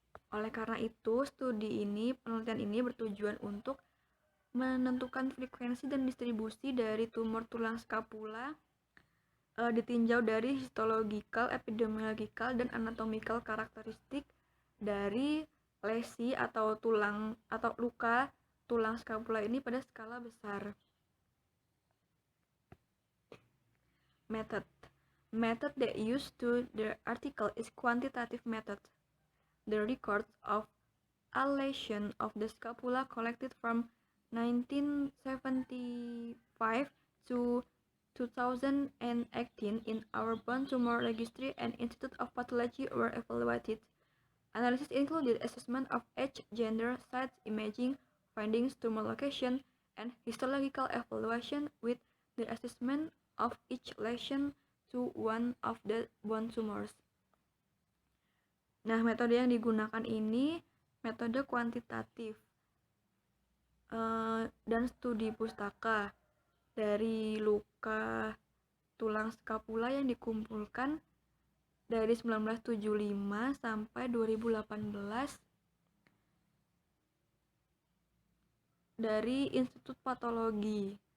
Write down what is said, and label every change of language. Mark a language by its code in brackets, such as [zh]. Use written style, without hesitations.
[id] Oleh karena itu, penelitian ini bertujuan untuk menentukan frekuensi dan distribusi dari tumor tulang skapula ditinjau dari histological, epidemiological, dan anatomical karakteristik dari lesi atau luka tulang skapula ini pada skala besar. [en] Method that used to the article is quantitative method. The records of a lesion of the scapula collected from 1975 to 2018 in our bone tumor registry and Institute of Pathology were evaluated. Analysis included assessment of age, gender, size, imaging, findings, tumor location, and histological evaluation with the assessment of each lesion to one of the bone tumors. [id] Nah, metode yang digunakan ini metode kuantitatif dan studi pustaka dari luka tulang skapula yang dikumpulkan dari 1975 sampai 2018 dari Institut Patologi.